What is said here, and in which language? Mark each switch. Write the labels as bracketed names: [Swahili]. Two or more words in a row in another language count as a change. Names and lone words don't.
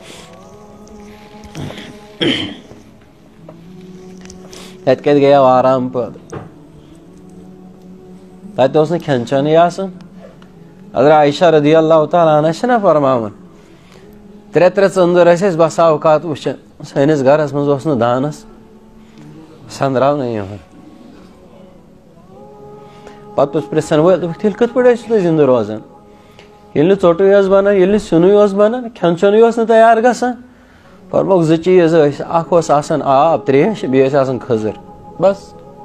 [Kashmiri] تت کت گیا آرام پد تت کھین چین آسان. اگر عائشہ رضی اللہ تعالیٰ عنہ چھنا فرماون ترے ژندر اس بسا اوقات وچھان سٲنِس گرس منٛز اوس نہٕ دانس سندراونہٕ یِوان. پتہٕ اوس پرژھن وٲلۍ دوٚپُکھ تیٚلہِ کِتھ پٲٹھۍ ٲسِو تُہۍ زِندٕ روزان ییٚلہِ نہٕ ژوٚٹُے اوس بنان ییٚلہِ نہٕ سِنُے اوس بنان کھٮ۪ن چٮ۪نُے اوس نہٕ تیار گژھان. فرموکھ زٕ چیٖز ٲسۍ اکھ اوس آسان آب تریش بیٚیہِ ٲسۍ آسان کھٔزٕر بس.